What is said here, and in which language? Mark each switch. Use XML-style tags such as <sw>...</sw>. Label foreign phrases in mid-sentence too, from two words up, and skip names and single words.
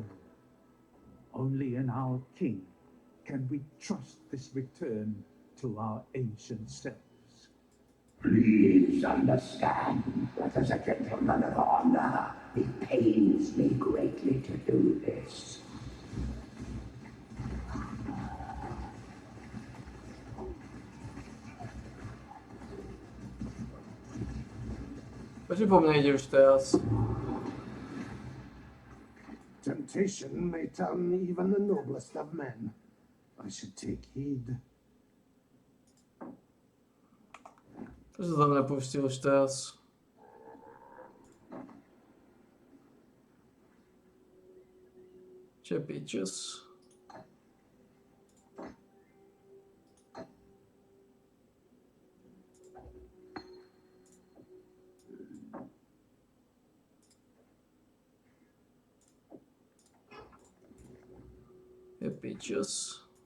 <en>Only in our King can we trust this return to our ancient selves. Please understand that as a gentleman of honor, it pains me greatly to do this.</en> <sk>Proč po mne ide už teraz?</sk> <en>Temptation may turn even the noblest of men. I should take heed.</en> <sk>Proč to mňa pustil už teraz? Čo pičus? Je pičus.</sk>